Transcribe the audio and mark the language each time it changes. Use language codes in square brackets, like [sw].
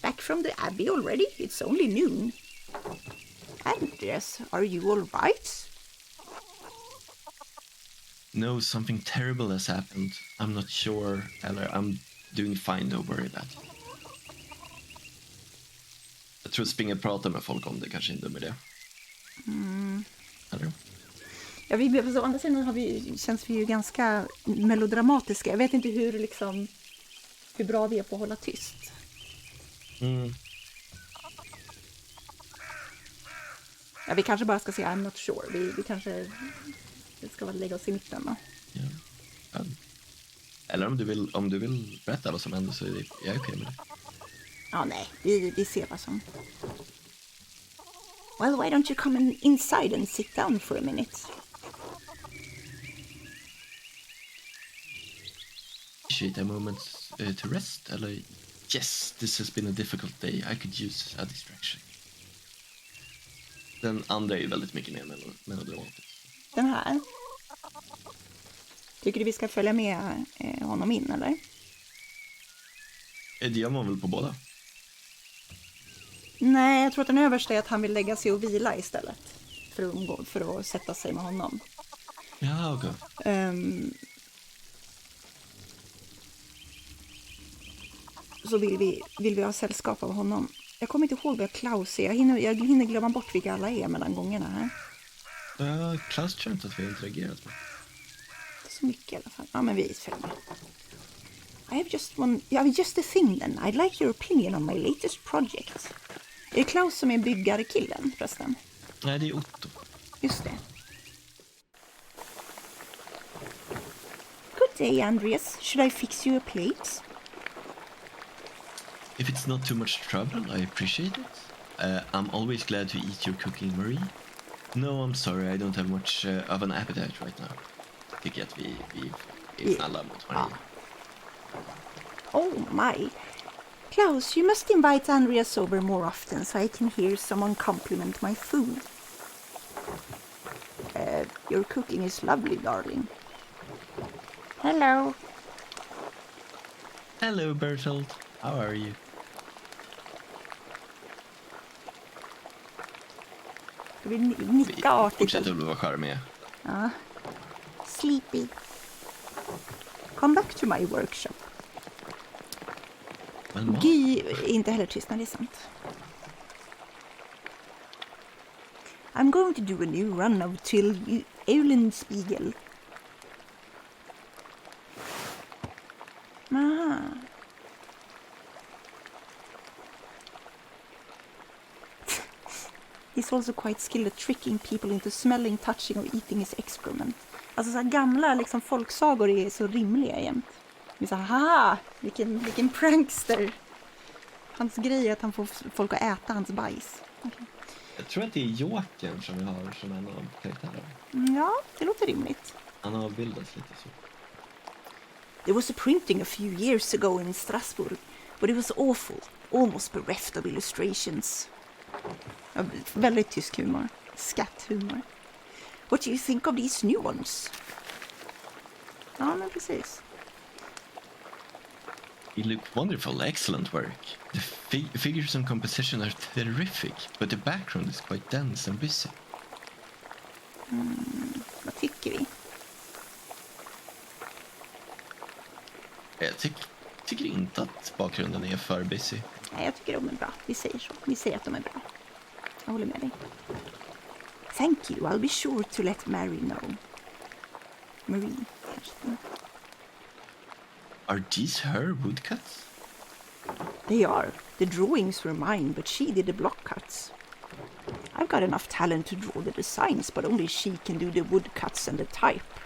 [en] Back from the Abbey already? It's only noon. Andreas, are you all right? No, something terrible has happened. I'm not sure, eller I'm doing fine, don't worry about it. [sv] Jag tror att springa och prata med folk om det kanske är en dum idé. Eller? Ja, vi på andra sidan känns vi ju ganska melodramatiska. Jag vet inte hur bra vi är på att hålla tyst. Ja, vi kanske bara ska säga [en] I'm not sure. [sv] Vi kanske ska lägga oss i mitten då. Ja. Eller om du vill berätta vad som hände så är jag okej med det. Ja, nej. Vi ser vad som... [en] Well, why don't you come inside and sit down for a minute? Appreciate a moment to rest, eller... Yes, this has been a difficult day. I could use a distraction. [sv] Den andra är ju väldigt mycket mer melodramatisk. Den här? Tycker du vi ska följa med honom in, eller? Det gör man väl på båda? Nej, jag tror att den översta är att han vill lägga sig och vila istället. För att sätta sig med honom. Ja, okej. Så vill vi ha sällskap av honom. Jag kommer inte ihåg vad Klaus är. Jag hinner glömma bort vilka alla är mellan gångerna här. Klaus tror inte att vi har interagerat med. Inte så mycket i alla fall. Ja, men vi följer med. [en] I have just a thing then. I'd like your opinion on my latest project. [sv] Är det Klaus som är byggarkillen förresten? Nej, det är Otto. Just det. [en] Good day, Andreas. Should I fix you a plate? If it's not too much trouble, I appreciate it. I'm always glad to eat your cooking, Marie. No, I'm sorry, I don't have much of an appetite right now. [sv] Tycker att vi är snälla mot Marie. [en] Oh my. Klaus, you must invite Andreas over more often so I can hear someone compliment my food. Your cooking is lovely, darling. Hello. Hello Bertolt, how are you? [sv] Ska vi nicka artigt? Fortsätter väl vara charmiga. Ja. [en] Sleepy. Come back to my workshop. [sv] Men Guy är inte heller tyst när det är sant. [en] I'm going to do a new run of till Eulenspiegel. Aha. He's also quite skilled at tricking people into smelling, touching or eating his excrement. [sv] Alltså så här gamla liksom, folksagor är så rimliga jämt. Vi så här, haha, vilken prankster. Hans grej är att han får folk att äta hans bajs. [en] Okay. [sv] jag tror att det är Jokern som vi har som en av karaktärerna. Ja, det låter rimligt. Han har bildats lite så. [en] There was a printing a few years ago in Strasbourg, but it was awful, almost bereft of illustrations. [sv] Ja, väldigt tysk humor. Skatthumor. [en] What do you think of these new ones? [sv] Ja, men precis. [en] You look wonderful, excellent work. The figures and composition are terrific, but the background is quite dense and busy. [sv] Vad tycker vi? Jag tycker inte att bakgrunden är för busy. Nej, jag tycker de är bra. Vi säger så. Vi säger att de är bra. Jag håller med dig. [en] Thank you. I'll be sure to let Mary know. [sv] Marie, kanske. [en] Are these her woodcuts? They are. The drawings were mine, but she did the block cuts. I've got enough talent to draw the designs, but only she can do the woodcuts and the type.